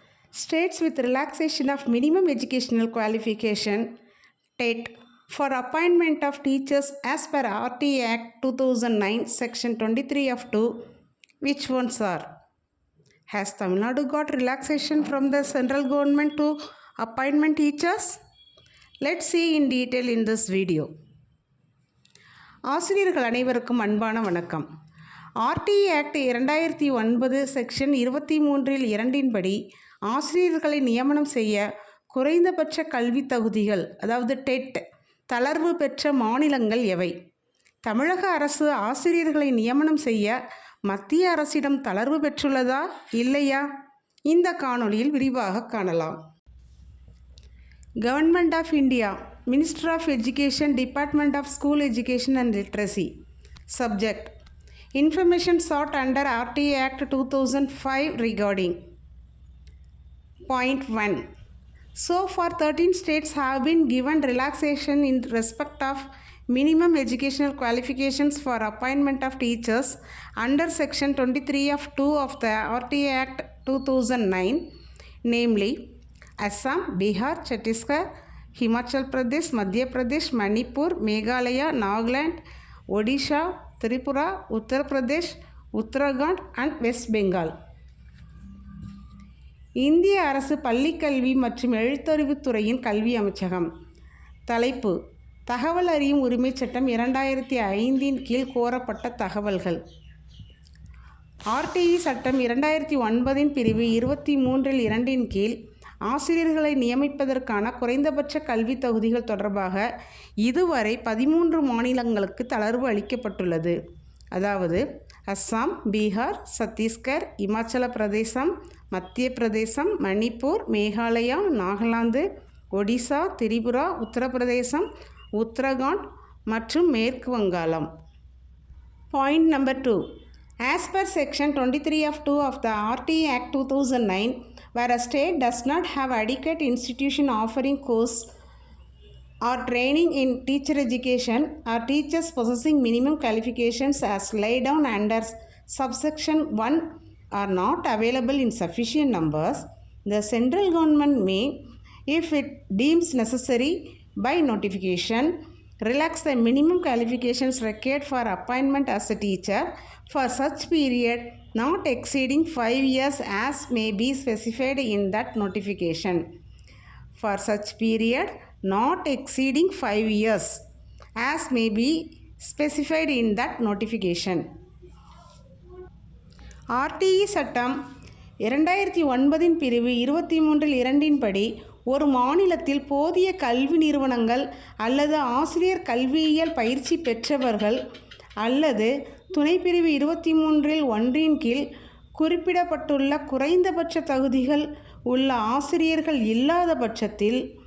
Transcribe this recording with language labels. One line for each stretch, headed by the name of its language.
English: States with relaxation of minimum educational qualification TET for appointment of teachers as per RT Act 2009 Section 23 of 2. Which ones are? Has Tamil Nadu got relaxation from the central government to appointment teachers? Let's see in detail in this video.
Tamil: ஆசிரியர்கள் அனைவருக்கும் அன்பான வணக்கம். RT act 2009 section 23 படி ஆசிரியர்களை நியமனம் செய்ய குறைந்தபட்ச கல்வி தகுதிகள் அதாவது டெட் தளர்வு பெற்ற மாநிலங்கள் எவை? தமிழக அரசு ஆசிரியர்களை நியமனம் செய்ய மத்திய அரசிடம் தளர்வு பெற்றுள்ளதா இல்லையா? இந்த காணொளியில் விரிவாக காணலாம்.
English: Government of India, minister of education, department of school education and literacy. Subject: Information sought under RT Act 2005 regarding. Point 1. So far 13 states have been given relaxation in respect of minimum educational qualifications for appointment of teachers under Section 23 of 2 of the RT Act 2009, namely Assam, Bihar, Chhattisgarh, Himachal Pradesh, Madhya Pradesh, Manipur, Meghalaya, Nagaland, Odisha, Tripura, Uttar Pradesh, Uttarakhand and West Bengal.
Tamil: இந்திய அரசு பள்ளிக்கல்வி மற்றும் எழுத்தறிவுத்துறையின் கல்வி அமைச்சகம். தலைப்பு: தகவல் அறியும் உரிமை சட்டம் 2005 கீழ் கோரப்பட்ட தகவல்கள். RTE சட்டம் 2009 பிரிவு 23 கீழ் ஆசிரியர்களை நியமிப்பதற்கான குறைந்தபட்ச கல்வி தகுதிகள் தொடர்பாக இதுவரை 13 மாநிலங்களுக்கு தளர்வு அளிக்கப்பட்டுள்ளது. அதாவது அஸ்ஸாம், பீகார், சத்தீஸ்கர், இமாச்சல பிரதேசம், மத்திய பிரதேசம், மணிப்பூர், மேகாலயா, நாகாலாந்து, ஒடிசா, திரிபுரா, உத்தரப்பிரதேசம், உத்தரகாண்ட் மற்றும் மேற்கு வங்காளம்.
English: Point number 2. As per Section 23 of 2 of the RT Act 2009, where a state does not have adequate institution offering course or training in teacher education or teachers possessing minimum qualifications as laid down under subsection 1 are not available in sufficient numbers, the central government may, if it deems necessary by notification, relax the minimum qualifications required for appointment as a teacher for such period not exceeding 5 years as may be specified in that notification. For such period not exceeding 5 years as may be specified in that notification.
Tamil: RTE சட்டம் 2009 பிரிவு 23 படி ஒரு மாநிலத்தில் போதிய கல்வி நிறுவனங்கள் அல்லது ஆசிரியர் கல்வியியல் பயிற்சி பெற்றவர்கள் அல்லது துணைப்பிரிவு 23 கீழ் குறிப்பிடப்பட்டுள்ள குறைந்தபட்ச தகுதிகள் உள்ள ஆசிரியர்கள் இல்லாத பட்சத்தில்